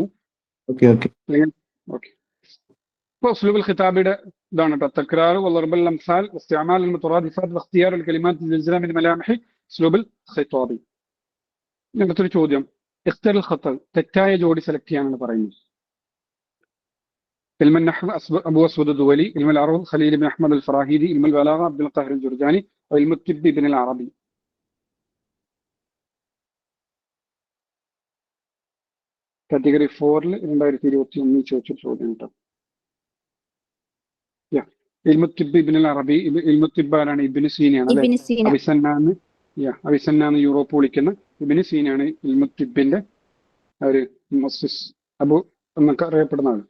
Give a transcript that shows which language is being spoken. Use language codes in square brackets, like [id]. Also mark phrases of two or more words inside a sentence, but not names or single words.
[ml] ഓക്കെ, ഇപ്പൊ [ar] الأسلوب الخطابي [ml] ഇതാണ് കേട്ടോ. [ar] تكرار وضرب الأمثال واستعمال المترادفات واختيار الكلمات الجزلة من ملامح الأسلوب الخطابي. [ml] അടുത്തൊരു ചോദ്യം, [ar] اختيار الخطأ, [ml] തെറ്റായ ജോഡി സെലക്ട് ചെയ്യാനാണ് പറയുന്നത്. [ar] علم النحو أبو أسود الدولي، علم العروض خليل بن أحمد الفراهيدي، علم البلاغة عبد القاهر الجرجاني، وعلم الطب ابن العربي. [ml] കാറ്റഗറി 4 2021 ചോദിച്ച ചോദ്യം കേട്ടോ. [ar] علم الطب ابن العربي. علم الطب [ml] ആരാണ്? ഇബ്നു സീനയാണ് അല്ലെ. അവിസന്നാന്ന് യൂറോപ്പ് വിളിക്കുന്ന ഇബ്നു സീനയാണ് ഇൽമുത്തിബിന്റെ ഒരു മുഅസ്സിസ്, അബു എന്നൊക്കെ അറിയപ്പെടുന്ന ആള്.